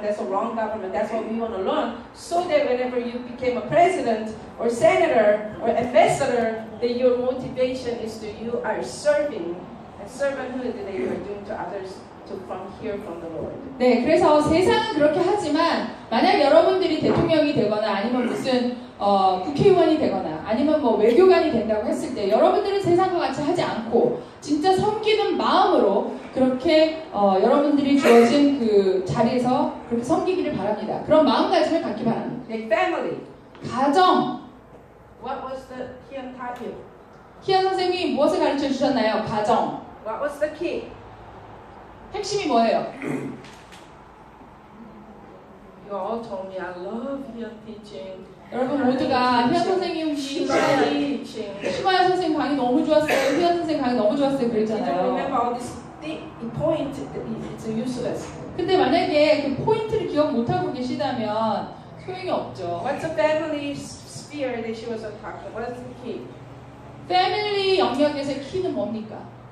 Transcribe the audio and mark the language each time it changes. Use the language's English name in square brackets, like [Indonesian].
[English] That's a wrong government. That's what we want to learn, so that whenever you became a president or senator or ambassador, that your motivation is to you are serving and servanthood that you are doing to others from hear from the Lord. [Korean] 네, 그래서 세상은 그렇게 하지만 만약 여러분들이 대통령이 되거나 아니면 무슨 국회의원이 되거나 아니면 뭐 외교관이 된다고 했을 때 여러분들은 세상과 같이 하지 않고 진짜 섬기는 마음으로 그렇게 여러분들이 주어진 그 자리에서 그렇게 섬기기를 바랍니다. 그런 마음가짐을 갖기 바랍니다. [English] The family. [Korean] 가정. [English] What was the Hyun title? [Korean] 희연 선생님이 무엇을 가르쳐 주셨나요? 가정. [English] What was the key? [Korean] 핵심이 뭐예요? [English] You all told me I love Hyun teaching. [Korean] 여러분 모두가 희연 선생님 [English] Shimaya [Korean] 강의, [English] teaching. [Korean] 시마야 선생님 강의 너무 좋았어요. 희연 선생님 강의 너무 좋았어요. [English] You don't [Korean] 그랬잖아요. [English] remember all this point. It's useless. [Korean] 근데 만약에 그 포인트를 기억 못하고 계시다면 소용이 없죠. [English] What's the family sphere that she was talking? What is the key? [Korean] 패밀리 영역에서의 키는 뭡니까?